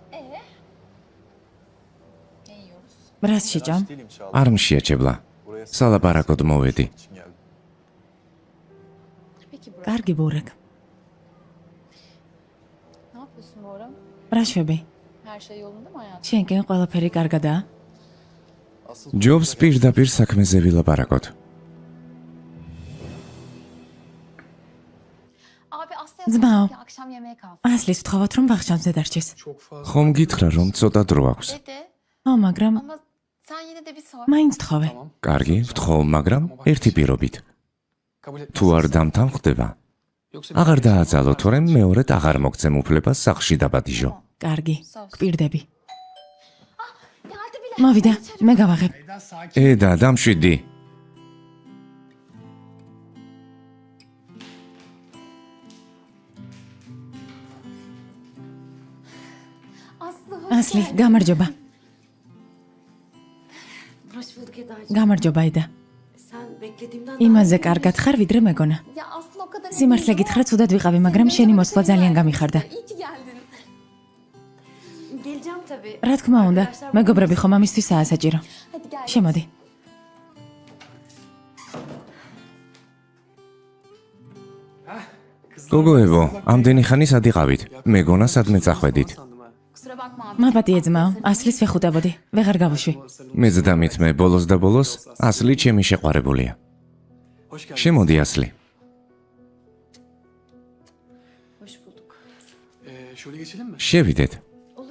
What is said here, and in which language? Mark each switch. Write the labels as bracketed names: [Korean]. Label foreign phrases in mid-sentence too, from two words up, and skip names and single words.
[Turkish] Ne yiyoruz? [Georgian] რას შეჭამ? [Turkish] Değilim Çağla. [Georgian] არ მშიაჩებლა. სალაპარაკოდ მოვედი. [Turkish] için geldim. Peki Burak, [Georgian] კარგი ბურაკ. [Turkish] ne yapıyorsun Bora? [Georgian] რა შვები? [Turkish] Her şey yolunda mı hayatım? [Georgian] შენკენ ყველაფერი კარგადაა? [Turkish] Asıl [Georgian] ჯობს პირდაპირ საქმეზე ვილაპარაკოთ. [Turkish] Abi Aslı'ya Zmao. sordum ki akşam yemeğe kalsın. [Georgian] ასლის ვთხოვოთ რომ ვახშამზე დარჩეს. [Turkish] çok fazla. [Georgian] ხომ გითხრა რომ ცოტა დრო აქვს. [Turkish] Dede [Georgian] მაგრამ [Turkish] ama sen yine de bir sor. [Georgian] მაინც თხოვე. [Turkish] Tamam. [Georgian] კარგი, ვთხოვ, მაგრამ ერთი პირობით. [Turkish] Kabul etmezsen. [Georgian] თუ არ დამთავრდება, [Turkish] Yoksa [Georgian] აღარ დააძალო, თორემ მეორედ აღარ მოგცემ უფლებას სახლში დაბადიჟო. კარგი. გვპირდები. Geldi bile. მოვიდა, მე გავაღებ. და დამშვიდი. [Turkish] Aslı hoş [Georgian] ასლი, [Turkish] geldin. [Georgian] გამარჯობა. [Turkish] Hoş bulduk Eda'cığım. [Georgian] გამარჯობა იდა. [Turkish] Sen beklediğimden [Georgian] იმაზე კარგად ხარ, ვიდრე მეგონა. [Turkish] Ya Aslı o kadar [Georgian] სიმართლე გითხრა, ცუდად ვიყავი, მაგრამ შენი მოსვლა ძალიან გამიხარდა. [Turkish] İyi ki geldin. geleceğim tabii. [Georgian] რა თქმა უნდა, მეგობრები ხომ ამისთვისაა საჭირო. [Turkish] Hadi gel. [Georgian] შემოდი. გოგოებო, ამდენი ხანი სად იყავით? მეგონა სადმე წახვედით. [Turkish] sandım ha. Kusura bakma abi. [Georgian] მაპატიე ძმაო, ასლის ვეხუტებოდი. ვეღარ გავუშვი. მეძდამით მე ბოლოს და ბოლოს ასლი ჩემი შეყვარებულია. [Turkish] Hoş geldin. [Georgian] შემოდი ასლი. [Turkish] Hoş bulduk. Şöyle geçelim mi? [Georgian] შევიდეთ. [Turkish] Olur.